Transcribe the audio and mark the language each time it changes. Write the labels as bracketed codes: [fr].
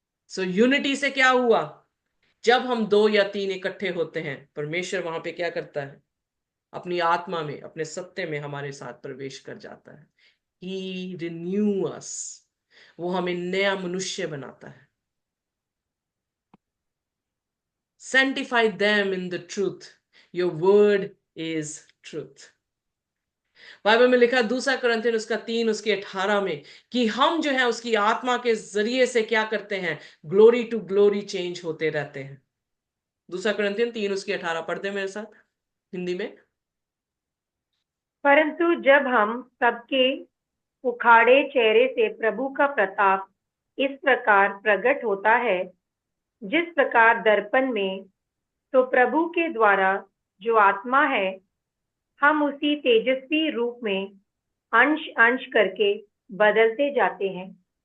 [hi] सो unity से क्या हुआ? जब हम दो या तीन इकट्ठे होते हैं, परमेश्वर वहां पे क्या करता है? अपनी आत्मा में, अपने सत्य में हमारे साथ प्रवेश कर जाता है। [en] ही renew us, [hi] वो हमें नया मनुष्य बनाता है। [en] Sanctify them in the truth, your word is truth। [hi] Bible में लिखा दूसरा कुरिन्थियन उसका 3 उसके 18 में कि हम जो है उसकी आत्मा के जरिए से क्या करते हैं? ग्लोरी टू ग्लोरी चेंज होते रहते हैं। दूसरा कुरिन्थियन 3 उसके 18 पढ़ते मेरे साथ हिंदी में। परंतु जब हम सबके उखाड़े चेहरे से प्रभु का प्रताप इस प्रकार प्रकट होता है, जिस प्रकार दर्पण में, तो प्रभु के द्वारा जो आत्मा है, हम उसी तेजस्वी रूप में अंश अंश करके बदलते जाते हैं।